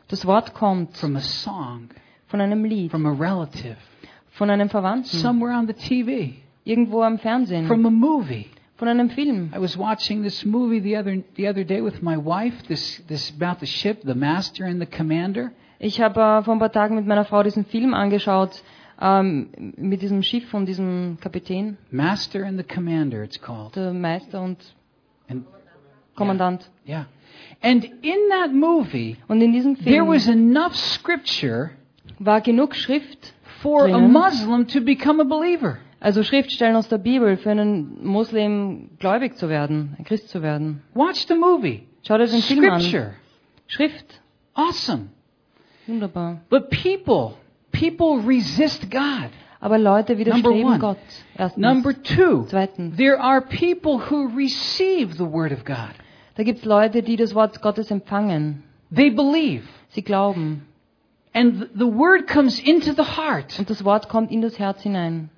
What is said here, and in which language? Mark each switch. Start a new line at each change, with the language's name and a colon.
German: Das Wort kommt.
English: From a song.
German: Von einem Lied.
English: From a relative.
German: Von einem Verwandten.
English: Somewhere on the TV.
German: Irgendwo am Fernsehen.
English: From a movie.
German: Von einem Film.
English: I was watching this movie the other day with my wife. This about the ship, the master and the commander.
German: Ich habe vor ein paar Tagen mit meiner Frau diesen Film angeschaut, mit diesem Schiff von diesem Kapitän.
English: Master and the commander, it's called.
German: Der Meister und Kommandant.
English: Yeah. And in that movie.
German: Und in diesem Film.
English: There was enough scripture.
German: War genug Schrift.
English: For a Muslim to become a believer.
German: Also Schriftstellen aus der Bibel für einen Muslim gläubig zu werden, ein Christ zu werden.
English: Watch the movie.
German: Schau dir den Film an.
English: Scripture.
German: Schrift.
English: Awesome.
German: Wunderbar.
English: But people resist God.
German: Aber Leute widerstreben Gott. Erstens.
English: Number two.
German: Zweitens.
English: There are people who receive the word of God.
German: Da gibt's Leute, die das Wort Gottes empfangen.
English: They believe.
German: Sie glauben.
English: And the word comes into the heart.
German: Und das Wort kommt in das Herz hinein.